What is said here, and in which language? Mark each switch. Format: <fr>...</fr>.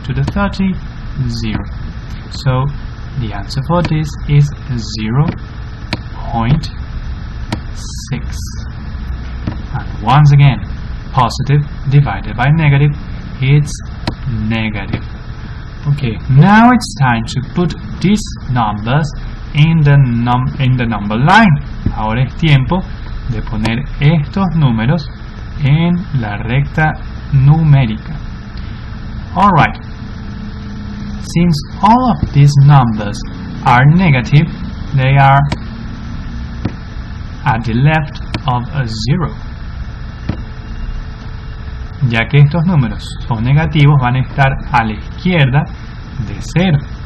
<en>To the 30, 0. So the answer for this is 0.6. And once again, positive divided by negative, it's negative. Okay, now it's time to put these numbers in the number line.</en> <es>Ahora es tiempo de poner estos números en la recta numérica.</es> <en>Alright, since all of these numbers are negative, they are at the left of a 0.</en> <es>Ya que estos números son negativos, van a estar a la izquierda de 0.</es>